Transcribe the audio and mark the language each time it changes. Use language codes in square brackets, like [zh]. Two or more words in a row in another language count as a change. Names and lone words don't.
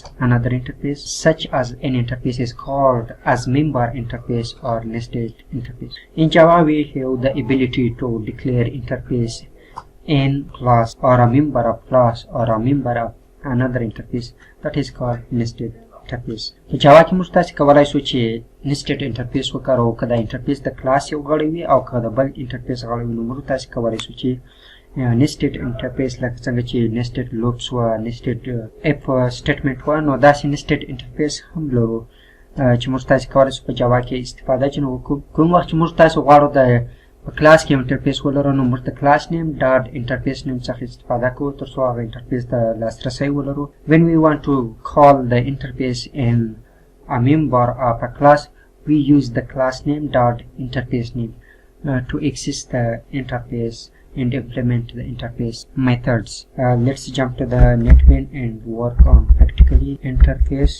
[en] Another interface, such as an interface, is called as member interface or nested interface. In Java, we have the ability to declare interface in class or a member of class or a member of another interface. That is called nested interface. [ps] په جاوا کې موږ تاسو کولای شو چې [en] nested interface [ps] وکاروو که دا interface د کلاس یو غړی وي او که د بل interface غړی وي. نو موږ تاسو کولای شو چې [en] nested interface [ps] لکه څنګه چې [en] nested loops [ps] و [en] nested if statement [ps] و نو داسې [en] nested interface [ps] هم لرو چې موږ تاسو کولای شو په جاوا کې استفاده چې نو کوم وخت چې موږ تاسو غواړو د کلاس کې انټرفیس ولرو نو موږ د [en] class name dot interface name [ps] څخه استفاده کوو تر څو هغه انټرفیس ته لاسرسی ولرو. [en] When we want to call the interface in a member of a class, we use the class name dot interface name to access the interface and implement the interface methods. Let's jump to the netbin and work on practically interface.